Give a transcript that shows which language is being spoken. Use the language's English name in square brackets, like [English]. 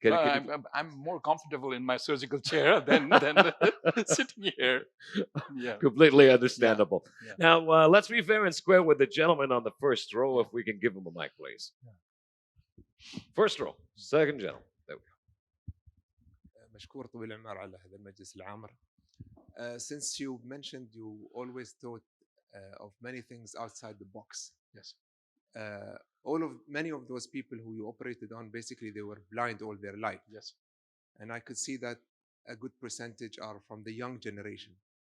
[English] I'm more comfortable in my surgical chair than sitting here. Yeah. Completely understandable. Yeah. Now, let's be fair and square with the gentleman on the first row. If we can give him a mic, please. Yeah. First row, second gentleman. There we go. [Arabic] مشكور طويل العمر على هذا المجلس العامر. [English] Since you mentioned you always thought of many things outside the box. Yes. Many of those people who you operated on, basically they were blind all their life. Yes. And I could see that a good percentage are from the young generation.